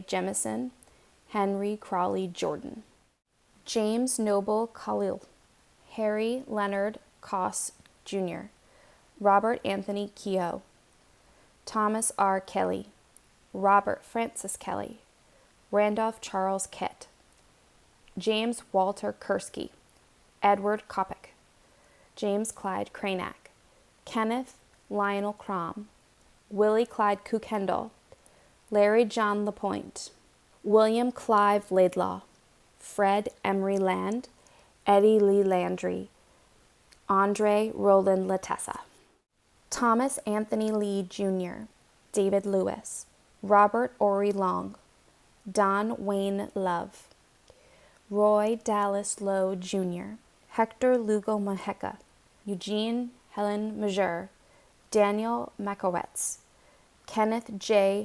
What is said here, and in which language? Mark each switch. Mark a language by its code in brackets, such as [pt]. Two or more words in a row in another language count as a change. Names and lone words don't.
[en] Jemison, Henry Crawley Jordan. James Noble Khalil, Harry Leonard Koss Jr., Robert Anthony Keogh, Thomas R. Kelly, Robert Francis Kelly, Randolph Charles Kett, James Walter Kursky, Edward Kopic, James Clyde Cranach, Kenneth Lionel Crom, Willie Clyde Cook-Kendall, Larry John LaPointe, William Clive Laidlaw, Fred Emery Land, Eddie Lee Landry, Andre Roland Latessa, Thomas Anthony Lee Jr., David Lewis, Robert Ory Long, Don Wayne Love, Roy Dallas Lowe Jr., Hector Lugo Maheca, Eugene Helen Major, Daniel Makowetz, Kenneth J.